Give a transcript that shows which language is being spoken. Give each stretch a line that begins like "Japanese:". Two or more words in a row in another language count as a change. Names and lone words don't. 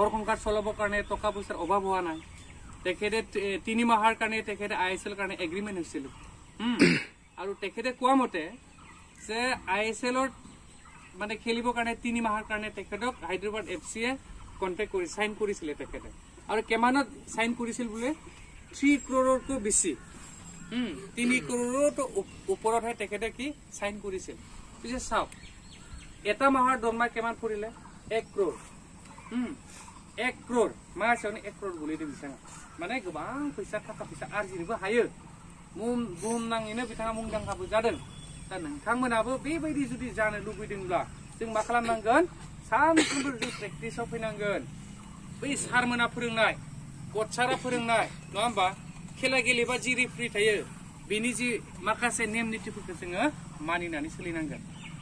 Assamese: সংসাৰ চলাবৰ কাৰণে টকা পইচাৰ অভাৱ হোৱা নাই তেখেতে 3 মাহৰ কাৰণে তেখেতে ISL কাৰণে এগ্ৰিমেন্ট হৈছিল আৰু তেখেতে কোৱা মতে যে ISL ৰ মানে খেলিবৰ কাৰণে 3 মাহৰ কাৰণে তেখেতক হায়দৰাবাদ FC এ কন্ট্ৰাক্ট কৰি সাইন কৰিছিল তেখেতে আৰু কেমানত সাইন কৰিছিল বুলে 3 crore বেছি 3 crore ওপৰতহে তেখেতে কি সাইন কৰিছিল পিছে চাও এটা মাহৰ দৰমহা কেমান পৰিলে 1 crore 1 crore মাছনে 1 crore বুলি দিছে মানে
Bodo: गोबां फैसा थाखा फैसा आरजिनोबो हायो बुहुम नाङैनो बिथाङा मुंदांखाबो जादों दा नोंथांमोनाबो बेबायदि जुदि जानो लुबैदोंब्ला जों मा खालामनांगोन सानफ्रोमबो जों प्रेक्टिसाव फैनांगोन बै सारमोना फोरोंनाय कोचारा फोरोंनाय नङा होमबा खेला गेलेबा जि रेफ्रि थायो बेनि जि माखासे नेम नीतिफोरखौ जोङो मानिनानै सोलिनांगोन हमनानै